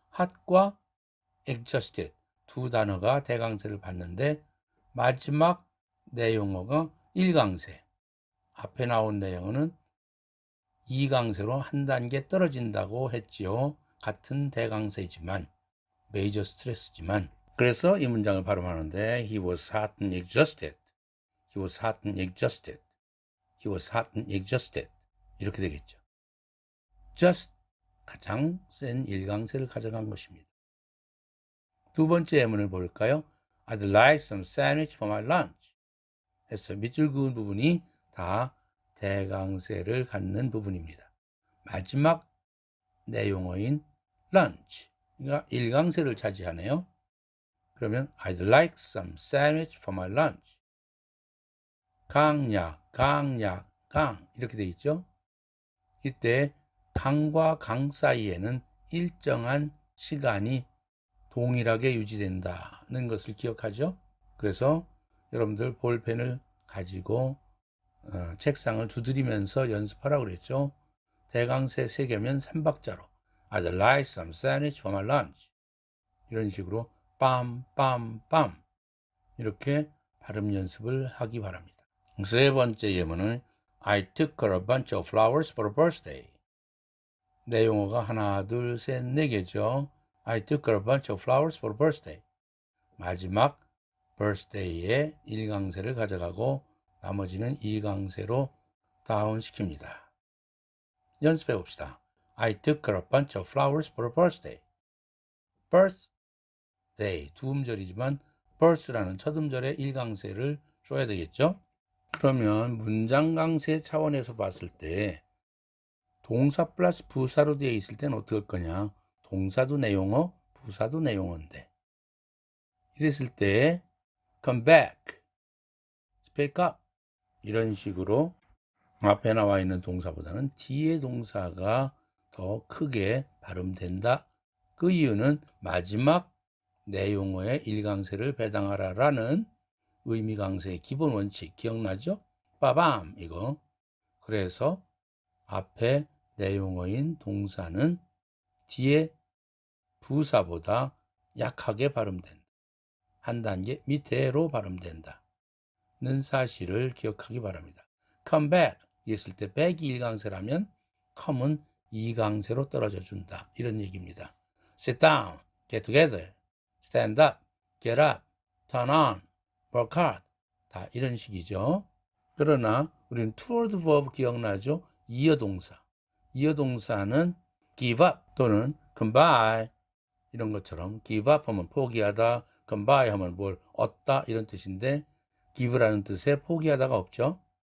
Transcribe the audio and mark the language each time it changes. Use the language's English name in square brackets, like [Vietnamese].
[Korean] hot과 exhausted 두 단어가 대강세를 받는데 마지막 내용어가 1강세 앞에 나온 내용어는 2강세로 한 단계 떨어진다고 했지요. 같은 대강세지만 메이저 스트레스지만 그래서 이 문장을 발음하는데 [English] He was hot and exhausted. He was hot and exhausted. He was hot and exhausted. [Korean] 이렇게 되겠죠. just 가장 센 1강세를 가져간 것입니다. 두 번째 예문을 볼까요? [English] I'd like some sandwich for my lunch. [Korean] 해서 밑줄 그은 부분이 다 대강세를 갖는 부분입니다. 마지막 내용어인 lunch, 그러니까 1강세를 차지하네요. 그러면 [English] I'd like some sandwich for my lunch. [Korean] 강약, 강약, 강 이렇게 되어 있죠. 이때 강과 강 사이에는 일정한 시간이 동일하게 유지된다는 것을 기억하죠. 그래서 여러분들 볼펜을 가지고 책상을 두드리면서 연습하라고 그랬죠. 대강세 3개면 3박자로 [English] I'd like some sandwich for my lunch. [Korean] 이런 식으로 빰빰빰 이렇게 발음 연습을 하기 바랍니다. 세 번째 예문은 [English] I took her a bunch of flowers for her birthday. [Korean] 내용어가 하나, 둘, 셋, 4개죠. [English] I took her a bunch of flowers for her birthday. [Korean] 마지막 birthday에 1강세를 가져가고 나머지는 2강세로 다운시킵니다. 연습해 봅시다. [English] I took her a bunch of flowers for her birthday. [Korean] birthday 두 음절이지만 birth라는 첫 음절에 1강세를 줘야 되겠죠. 그러면 문장 강세 차원에서 봤을 때 동사 플러스 부사로 되어 있을 때는 어떻게 할 거냐. 동사도 내용어, 부사도 내용어인데 이랬을 때 come back, speak up 이런 식으로 앞에 나와 있는 동사보다는 뒤에 동사가 더 크게 발음된다. 그 이유는 마지막 내용어의 1강세를 배당하라라는 의미 강세의 기본 원칙 기억나죠? 빠밤 이거. 그래서 앞에 내용어인 동사는 뒤에 부사보다 약하게 발음된다. 한 단계 밑으로 발음된다. 는 사실을 기억하기 바랍니다. come back 했을 때 back이 1강세라면 come은 2강세로 떨어져 준다. 이런 얘기입니다. [English] sit down, get together, stand up, get up, turn on, work hard 다 이런 식이죠. [Korean] 그러나 우리는 toward verb 기억나죠? 이어동사. 이어동사는 give up 또는 come by 이런 것처럼 give up 하면 포기하다, come by 하면 뭘 얻다 이런 뜻인데 give라는 뜻에 포기하다가 없죠.